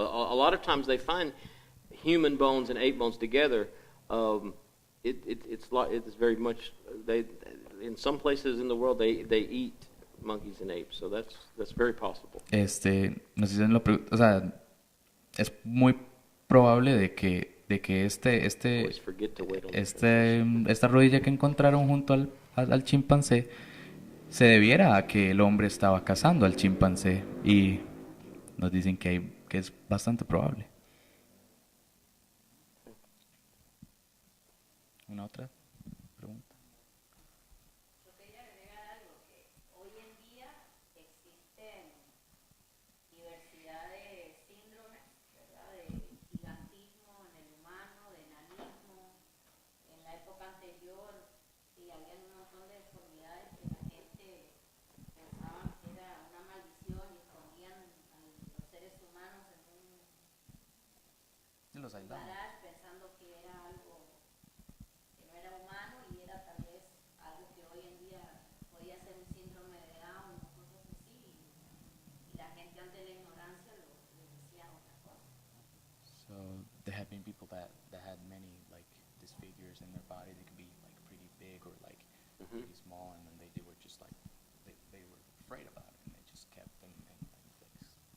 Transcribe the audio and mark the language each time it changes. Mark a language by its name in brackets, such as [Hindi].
[English] A lot of times they find human bones and ape bones together. It's very much. They in some places in the world they eat monkeys and apes. So that's very possible. [Spanish] Nos dicen o sea, es muy probable de que Always forget to wait on the esta rodilla que encontraron junto al chimpancé se debiera a que el hombre estaba cazando al chimpancé, y nos dicen que es bastante probable. ¿Una otra pregunta? Yo quería agregar algo, que hoy en día existen diversidad de síndromes, ¿verdad? De gigantismo en el humano, de enanismo. En la época anterior sí había un montón de deformidades que la gente pensaban que era una maldición y ponían a los seres humanos en un Los aislamos. garage pensando que era algo que no era humano y era tal vez algo que hoy en día podía ser un síndrome de Down o cosas así, y la gente ante la ignorancia le decía otra cosa. [English] So there have been people that had many like disfigures in their body. They could be like pretty big or like pretty small, and then they were just like they were afraid about it, and they just kept them in place.